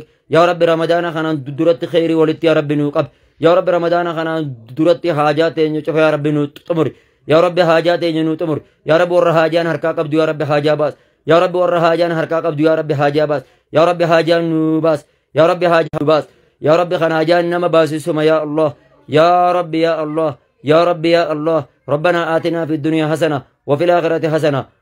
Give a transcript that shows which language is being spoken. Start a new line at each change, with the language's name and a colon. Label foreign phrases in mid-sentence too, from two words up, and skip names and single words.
Arabic: يا رب,
Oromo: Ramadaana kanaan du-, duratti khayrii walitti,
Arabic: يا رب,
Oromo: nuu qabi.
Arabic: يا رب,
Oromo: Ramadaana kanaan du-, duratti haajaa teenya cufa,
Arabic: يا رب,
Oromo: nuu xumuri.
Arabic: يا رب,
Oromo: haajaa teenya nuu xumuri.
Arabic: يا رب,
Oromo: warra haajaan harkaa qabdu,
Arabic: يا رب,
Oromo: haajaa baas.
Arabic: يا رب,
Oromo: warra haajaan harkaa qabdu,
Arabic: يا رب,
Oromo: haajaa baas.
Arabic: يا رب,
Oromo: haajaa nuu baas.
Arabic: يا رب,
Oromo: haajaa nuu baas.
Arabic: يا رب,
Oromo: kan haajaan nama baasisuma,
Arabic: يا الله. يا رب، يا الله. يا رب، يا الله. ربنا آتنا في الدنيا حسنة وفي الآخرة حسنة